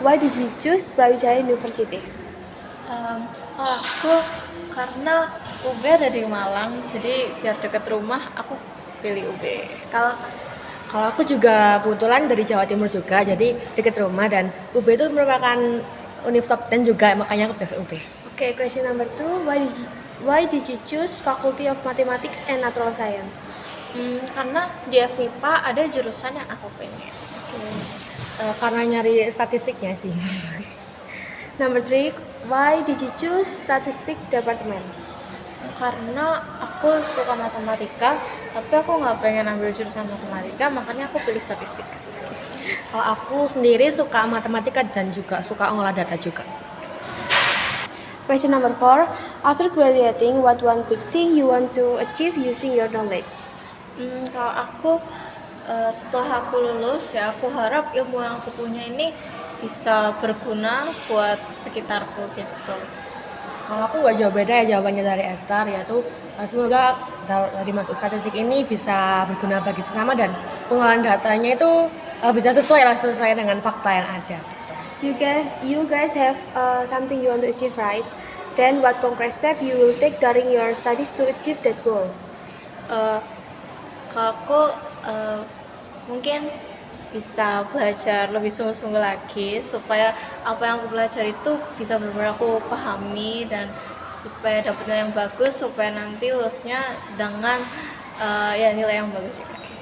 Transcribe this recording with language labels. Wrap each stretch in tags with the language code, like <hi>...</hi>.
<en>Why did you choose Brawijaya University?</en> <id>Aku karena UB ada di Malang, jadi biar dekat rumah aku pilih UB. Kalau aku juga kebetulan dari Jawa Timur juga, jadi dekat rumah, dan UB itu merupakan univ top 10 juga, makanya aku pilih UB.</id> <en>Oke, question number 2. Why did you choose Faculty of Mathematics and Natural Science?</en> <id>Karena di FMIPA ada jurusan yang aku pengen. Karena nyari statistiknya sih.</id> <en>Number 3. Why did you choose Statistics Department?</en> <id>Karena aku suka matematika, tapi aku nggak pengen ambil jurusan matematika, makanya aku pilih statistik. Kalau aku sendiri suka matematika dan juga suka ngolah data juga.</id> <en>Question number 4. After graduating, what one big thing you want to achieve using your knowledge?</en> <id>Kalau aku setelah aku lulus, ya aku harap ilmu yang aku punya ini bisa berguna buat sekitarku gitu. Kalau aku nggak jauh beda ya jawabannya dari Esther, yaitu semoga dari masuk statistik ini bisa berguna bagi sesama dan pengolahan datanya itu bisa sesuai dengan fakta yang ada.</id> <en>You guys have something you want to achieve, right? Then what concrete step you will take during your studies to achieve that goal?</en> <id>Kalau aku mungkin bisa belajar lebih sungguh-sungguh lagi supaya apa yang aku belajar itu bisa benar-benar aku pahami, dan supaya dapat nilai yang bagus, supaya nanti lulusnya dengan nilai yang bagus juga.</id>